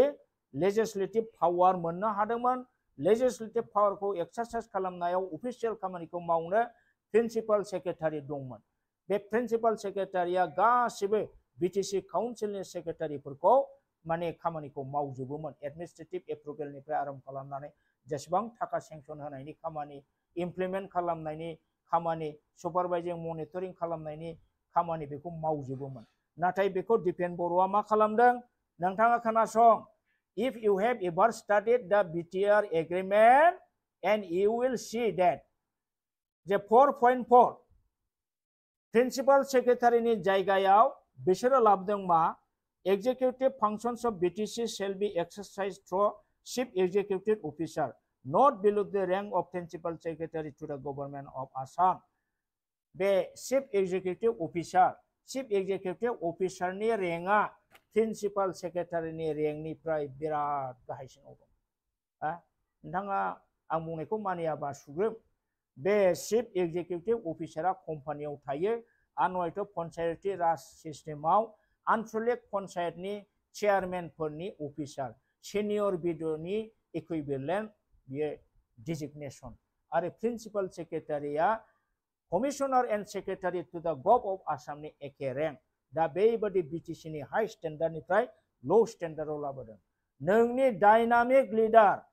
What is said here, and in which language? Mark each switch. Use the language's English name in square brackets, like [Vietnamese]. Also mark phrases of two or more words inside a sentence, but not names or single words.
[English] legislative power [Bodo] मोननो हादोंमोन [English] legislative power [Bodo] एक्सारसाइज खालामनायाव अफिसियेल खामानिखौ मावनो [English] principal secretary [Bodo] दंमोन बे [English] principal secretary [Bodo] गासिबो बिटिसि काउन्सिलनि सेक्रेटारिफोरखौ माने खामानिखौ मावजोबोमोन [English] administrative approval [Bodo] आरम्भ खालामनानै जेसेबां थाखा सेंसन होनायनि खामानि इमप्लिमेन्ट खालामनायनि खामानि [English] supervising monitoring [Bodo] खालामनायनि खामानि बेखौ मावजोबोमोन नाथाय बेखौ दिपेन बर'आ मा खालामदों नोंथाङा खोनासं [English] if you have ever studied the BTR agreement and you will see that the 4.4 principal secretary [Bodo] जायगायाव बिसोरो लाबोदों मा [English] executive functions of BTC shall be exercised through chief executive officer not below the rank of principal secretary to the government of Assam बे चिफ executive officer rank principal secretary rank [Bodo] बिराद गाहायसिनाव दं नोंथाङा आं बुंनायखौ मानियाबा सुग्रोम बे [English] chief executive officer [Bodo] कम्पानियाव थायो आनवायथ' पन्सायती राज सिस्टेमाव आनसलिक पन्सायतनि चेयारमेनफोरनि अफिसार सिनियर बिड'नि इकुइभेलेन्ट बियो डिजिगनेसन आरो प्रिन्सिपाल सेक्रेटारिया [English] commissioner and secretary to the Gov of Assam [Bodo] एके रेंक दा बेबादि बिटिसिनि [English] high standard low standard [Bodo] लाबोदों नोंनि [English] dynamic leader